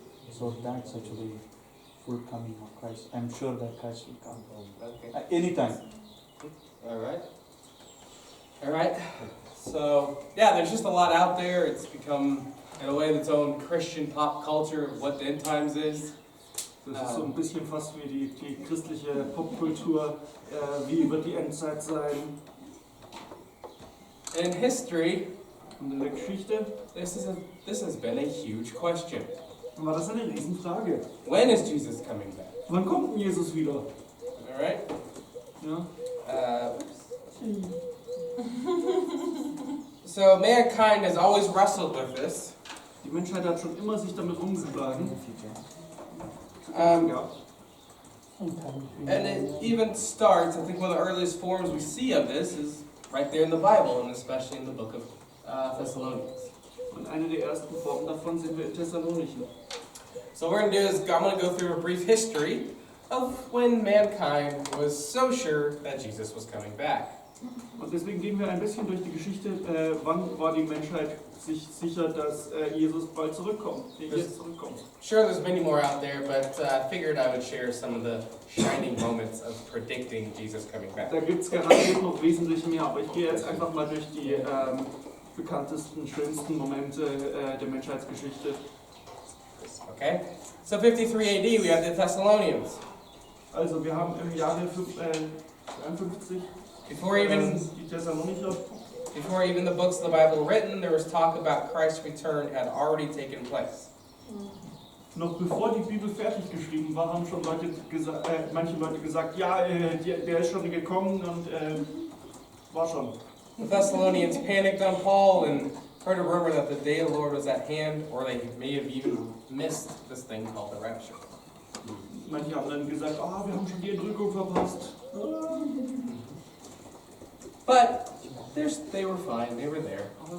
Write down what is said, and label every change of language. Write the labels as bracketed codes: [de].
[en] So that's actually full coming of Christ. I'm sure that Christ will come Okay. anytime. All right. So, yeah, there's just a lot out there. It's become, in a way, its own Christian pop culture of what the end times is. [de] Das ist so ein bisschen fast wie die christliche Popkultur. Wie wird die Endzeit sein? [en] In history, [de] Und in der Geschichte [en] this has been a huge question. [de] war das eine Riesenfrage. [en] When is Jesus coming back? [de] Wann kommt denn Jesus wieder? [en] All right. [de] Ja? [en] So mankind has always wrestled with this. [de] Die Menschheit hat schon immer sich damit rumgeschlagen. Ja. [en] And it even starts, I think one of the earliest forms we see of this is right there in the Bible, and especially in the book of Thessalonians. [de] Und eine der ersten Formen davon sehen wir in Thessalonichen. [en] So what we're going to do is I'm going to go through a brief history of when mankind was so sure that Jesus was coming back. [de] Und deswegen gehen wir ein bisschen durch die Geschichte, wann war die Menschheit sich sicher, dass Jesus bald zurückkommt, jetzt zurückkommt. [en] Sure, there's many more out there, but I figured I would share some of the shining moments of predicting Jesus coming back. [de] Da gibt es garantiert noch wesentlich mehr, aber ich gehe jetzt einfach mal durch die bekanntesten, schönsten Momente der Menschheitsgeschichte. [en] Okay? So 53 AD, we have the Thessalonians. [de] Also wir haben im Jahre 53 [en] Before even [de] die Thessalonicher. [en] Before even the books of the Bible were written, there was talk about Christ's return had already taken place. [de] Noch bevor die Bibel fertig geschrieben war, haben schon manche Leute gesagt, ja, der ist schon gekommen und war schon. [en] The Thessalonians panicked on Paul and heard a rumor that the day of the Lord was at hand, or they may have even missed this thing called the rapture. [de] Manche haben dann gesagt, wir haben schon die Entrückung verpasst. [en] But they were fine, they were there.